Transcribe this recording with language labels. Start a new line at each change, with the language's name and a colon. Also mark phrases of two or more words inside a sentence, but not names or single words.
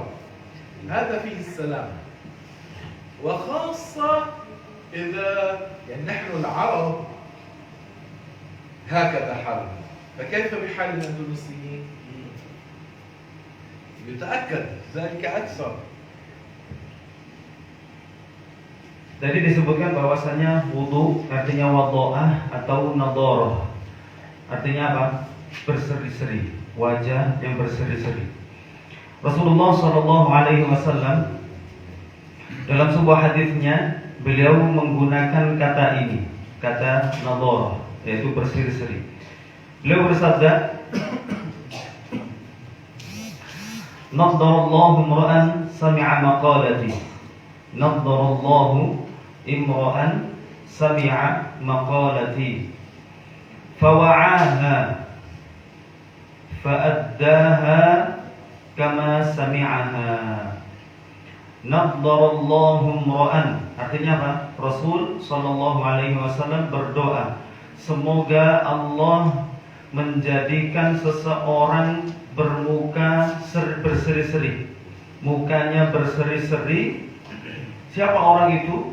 Arabic: هذا فيه السلام. وخاصة إذا يعني نحن العرب هكذا حالنا، فكيف بحال الأندلسيين؟ يتأكد ذلك أكثر.
Indonesian: Tadi disebutkan bahwasanya wudu artinya wada'ah atau nadharah. Artinya apa? Berseri-seri, wajah yang berseri-seri. Rasulullah
Arabic: صلى الله عليه وسلم
Indonesian: dalam sebuah hadisnya beliau menggunakan kata ini, kata nadharah, yaitu berseri-seri. Beliau bersabda,
Arabic: "نضر الله امرأ سمع مقالتي." نضر الله امرأ سمع مقالتي فوعاها فأداها كما سمعها. نضر الله امرأ
Indonesian: artinya apa? Rasul
Arabic: صلى الله عليه وسلم
Indonesian: berdoa, semoga Allah menjadikan seseorang bermuka berseri-seri, mukanya berseri-seri. Siapa orang itu?